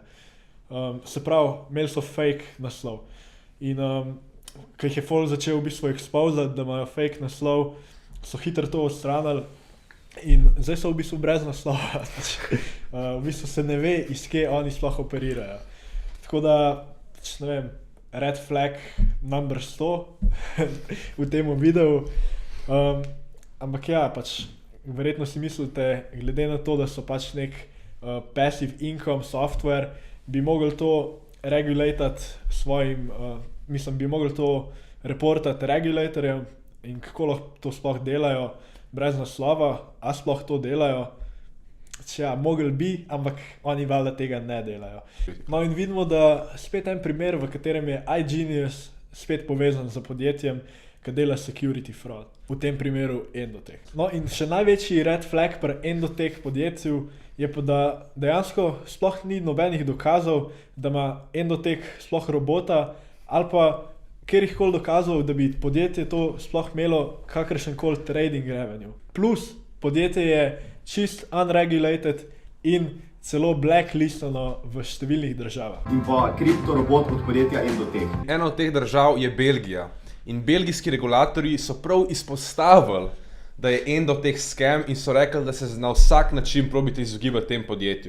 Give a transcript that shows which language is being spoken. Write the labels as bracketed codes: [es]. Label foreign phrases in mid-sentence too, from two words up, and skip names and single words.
[sl] Se pravi, imeli so fake naslov. In ko jih je folk začel v bistvu exposati, da imajo fake naslov, so hitro to odstranili in zdaj so v bistvu brez naslova. V bistvu se ne ve, iz kje oni sploh operirajo. Tako da, ne vem, [en] red flag number 100 [sl] v tem videu. Ampak ja, pač verjetno si mislite, glede na to, da so pač nek [en] passive income software, [sl] bi mogli to regulatati svojim, bi mogli to reportati regulatorjem, in kako lahko to sploh delajo brez naslova, a sploh to delajo. Ja, mogli bi, ampak oni valjda tega ne delajo. No, in vidimo, da spet en primer, v katerem je iGenius spet povezan z podjetjem, ki dela [en] security fraud. [sl] V tem primeru Endotech. No, in še največji [en] red flag [sl] pri Endotech podjetju je pa, da dejansko sploh ni nobenih dokazov, da ima Endotech sploh robota, ali pa kjerkoli dokazov, da bi podjetje to sploh imelo kakršenkoli [en] trading revenue. [sl] Plus, podjetje je čist unregulated in celo blacklistano v številnih državah. In pa kriptorobot od podjetja Endotech. Ena od teh držav je Belgija. In belgijski regulatorji so prav izpostavili, da je Endotech scam, in so rekli, da se na vsak način probite izogibati tem podjetju.